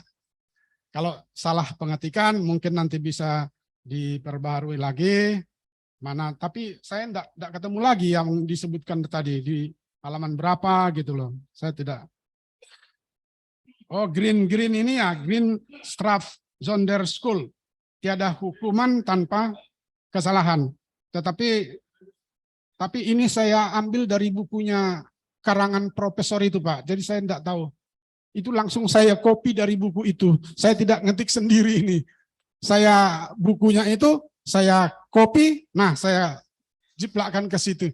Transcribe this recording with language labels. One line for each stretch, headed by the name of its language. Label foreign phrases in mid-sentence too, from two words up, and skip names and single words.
Indonesian: Kalau salah pengetikan mungkin nanti bisa diperbaharui lagi. Tapi saya enggak ketemu lagi yang disebutkan tadi di halaman berapa gitu loh. Saya tidak. Oh, green ini ya,
Dutch: green straf zonder school.
Indonesian: Tiada hukuman tanpa kesalahan. Tapi ini saya ambil dari bukunya karangan profesor itu, Pak. Jadi saya enggak tahu. Itu langsung saya copy dari buku itu. Saya tidak ngetik sendiri ini. Saya bukunya itu saya copy, nah saya jiplakkan ke situ.